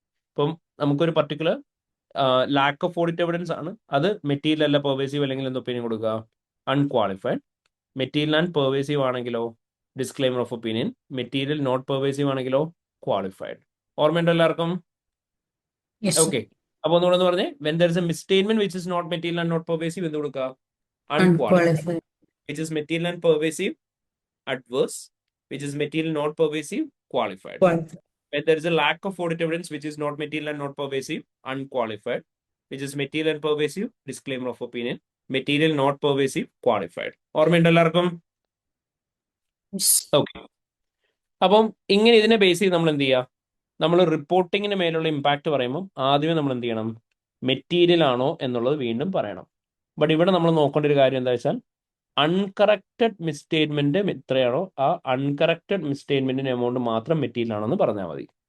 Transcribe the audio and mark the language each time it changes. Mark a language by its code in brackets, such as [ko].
[ml] ഇപ്പം നമുക്കൊരു particular lack of audit evidence ആണ്, അത് മെറ്റീരിയൽ അല്ല പെർവേസീവ്, അല്ലെങ്കിൽ എന്ത് ഒപ്പീനിയൻ കൊടുക്കുക? അൺക്വാളിഫൈഡ്. മെറ്റീരിയൽ ആൻഡ് പെർവേസീവ് ആണെങ്കിലോ disclaimer of opinion. Material not pervasive ആണെങ്കിലോ ക്വാളിഫൈഡ്. ഓർമ്മയുണ്ടോ എല്ലാവർക്കും? ഓക്കെ. അപ്പൊ ഒന്നുകൂടെ എന്ന് പറഞ്ഞേ, [en] when there is a misstatement which is not material and not pervasive [ml] എന്ത് കൊടുക്കുക? Unqualified. [en] which is material and pervasive, adverse, which is material not pervasive, qualified. When there is a lack of audit evidence, which is not material and not pervasive, unqualified, which is material and pervasive, disclaimer of opinion, material not pervasive, qualified. [ml] ഓർമ്മയുണ്ട് എല്ലാവർക്കും? Okay. അപ്പം ഇങ്ങനെ ഇതിനെ base ചെയ്ത് നമ്മൾ എന്ത് ചെയ്യുക? നമ്മൾ റിപ്പോർട്ടിങ്ങിന് മേലുള്ള ഇമ്പാക്ട് പറയുമ്പോൾ ആദ്യമേ നമ്മൾ എന്ത് ചെയ്യണം? മെറ്റീരിയൽ ആണോ എന്നുള്ളത് വീണ്ടും പറയണം. ബട്ട് ഇവിടെ നമ്മൾ നോക്കേണ്ട ഒരു കാര്യം എന്താ വെച്ചാൽ അൺകറക്റ്റഡ് മിസ്റ്റേറ്റ്മെന്റ് എത്രയാണോ ആ അൺകറക്റ്റഡ് മിസ്റ്റേറ്റ്മെന്റിന്റെ എമൗണ്ട് മാത്രം മെറ്റീരിയൽ ആണെന്ന് പറഞ്ഞാൽ മതി.